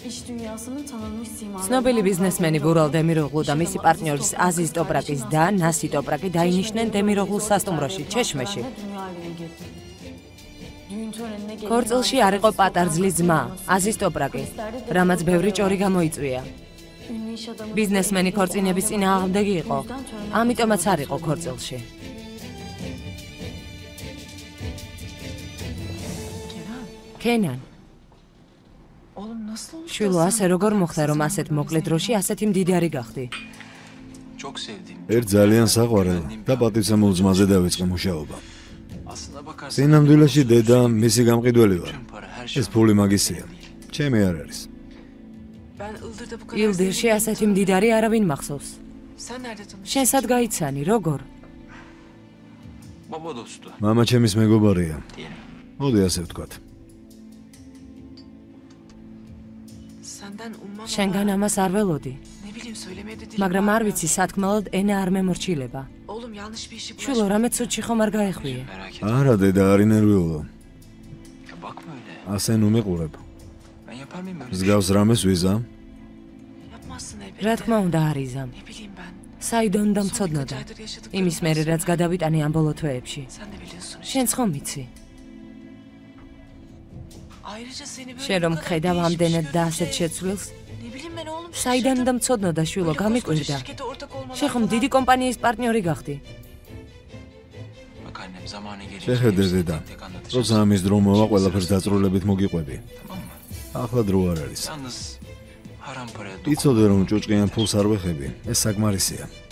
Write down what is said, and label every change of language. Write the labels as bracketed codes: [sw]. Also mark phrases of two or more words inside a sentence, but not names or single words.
[tr] dünyasının tanınmış simalarından [ka] ცნობილი ბიზნესმენი ბურალ დემიროღლუ და მისი პარტნიორის აზიზ ტოპრაკის და ნასი ტოპრაკი დაინიშნენ დემიროღლუს სასტუმროში ჩეშმეში. ქორწილში არ იყო პატარძლის ძმა, აზიზ ტოპრაკი, რამაც ბევრი ჭორი გამოიწვია. ბიზნესმენი ქორწინების წინააღმდეგი იყო, ამიტომაც არ იყო ქორწილში. კენან შვილო, ასე როგორ მოხდა, რომ ასეთ მოკლე დროში ასეთი მდიდარი გახდი? [tr] Çok sevdiğim. [ka] ერთ ძალიან საყვარელ და პატივცემულ ძმაზე დავიწყე მუშაობა. [tr] Aslına bakarsan [ka] სინამდვილეში დედა მისი გამყიდველი ვარ. [tr] tüm para her şey. [ka] ეს ფული მაგისია. ჩემი არ არის. [tr] Ben Ildır'da bu kadar [ka] ილდირში ასეთი მდიდარი არავინ მახსოვს. [tr] Sen nerede tanıştın? [ka] შენ სად გაიცანი, როგორ? [tr] Baba dostu [ka] მამა ჩემის მეგობარია. [tr] diyelim. [ka] მოდი ასე ვთქვათ. [tr] Senden ummam [ka] შენგან ამას არ ველოდი, [tr] ne bileyim söylemeye de dilim [ka] მაგრამ არ [tr] varmıyor. [ka] ვიცი, სათქმელად ენა არ მემორჩილება. [tr] Oğlum yanlış bir işi [ka] შვილო, რამე ცუდში ხომ არ გაეხვიე? [tr] Merak etme. [ka] არა დედა, არ ინერვიულო. [tr] Ya bakma öyle. [ka] ასე ნუ მიყურებ. [tr] Ben yapar mıyım öyle bir şey? [ka] მსგავს რამეს ვიზამ? [tr] Yapmazsın elbette. [ka] რა თქმა უნდა არიზამ. [tr] Ne bileyim ben. [ka] საიდანდა [tr] Son birkaç [ka] მცოდნოდა. [tr] aydır yaşadıklarımdan [ka] იმის მერე რაც [tr] sonra. [ka] გადავიტანე ამ ბოლო თვეებში. [tr] Sen de biliyorsun işte. [ka] შენც ხომ vicი? [tr] Ayrıca seni böyle [ka] შენ რომ [tr] bu kadar [ka] ხედავ [tr] değişmiş [ka] ამდენად და [tr] görünce, [ka] ასეთ შეცვლილს, [tr] Ne bileyim ben oğlum. [ka] საიდანდა მცოდნოდა შვილო, [tr] Böyle koskoca [ka] გამიკვირდა. [tr] şirkete ortak olmalar [ka] შენ ხომ [tr] falan. [ka] დიდი კომპანიის პარტნიორი gახდი? [tr] Bak annem zamanı gelince [ka] შეხედე [tr] hepsini [ka] დედა. [tr] tek tek anlatacağım. [ka] როცა ამის დრო მოვა, ყველაფერს დაწვრილებით მოგიყვები. [tr] Tamam mı? [ka] ახლა დრო არ არის. [tr] Yalnız haram paraya [ka] იცოდე რომ ჭუჭყიან ფულს არ ვეხები, ეს საკმარისია.